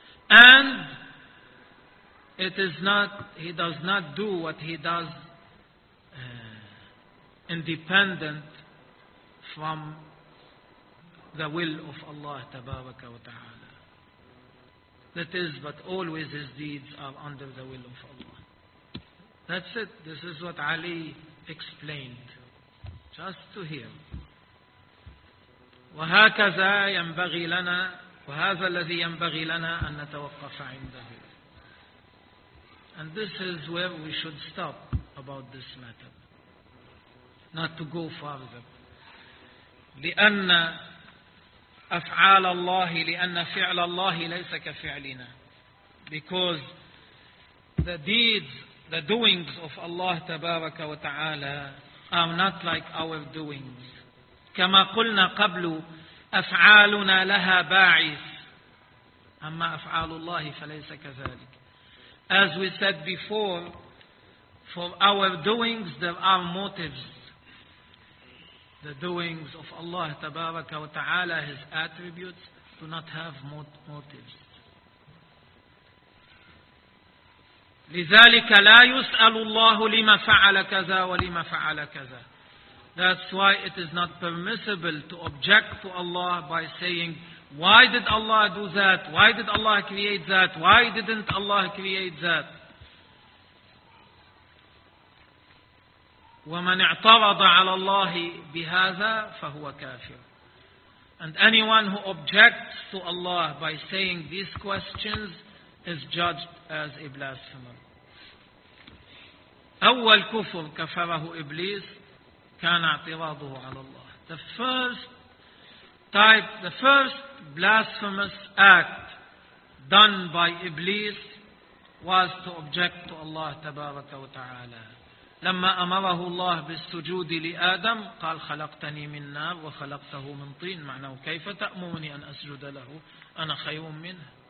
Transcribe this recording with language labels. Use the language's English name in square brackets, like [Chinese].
[English] And it is not, he does not do what he does independent from the will of Allah [Arabic] tabaraka wa ta'ala. [English] That is, but always his deeds are under the will of Allah. That's it. This is what Ali explained. Just to hear. [Arabic] وهكذا ينبغي لنا وهذا الذي ينبغي لنا أن نتوقف عنده. [English] And this is where we should stop about this matter. Not to go farther. [Arabic] لأن أفعال الله لأن فعل الله ليس كفعلنا. [English] Because the deeds, the doings of Allah [Arabic] تبارك وتعالى [English] are not like our doings. [Arabic] كما قلنا قبل أفعالنا لها باعث, أما أفعال الله فليس كذلك. [English] As we said before, for our doings there are motives. The doings of Allah [Arabic] tabaraka wa ta'ala, [English] his attributes, do not have motives. [Arabic] لذلك لا يسأل الله لما فعل كذا ولما فعل كذا. [English] That's why it is not permissible to object to Allah by saying, why did Allah do that? Why did Allah create that? Why didn't Allah create that? [Arabic] ومن اعترض على الله بهذا فهو كافر. [English] And anyone who objects to Allah by saying these questions is judged as a blasphemer. [Arabic] أول كفر كفره إبليس كان اعتراضه على الله. [English] The first type, the first blasphemous act done by Iblis was to object to Allah [Arabic] تبارك وتعالى. لما أمره الله بالسجود لآدم قال خلقتني من نار وخلقته من طين. معناه كيف تأمرني أن أسجد له؟ أنا خير منه.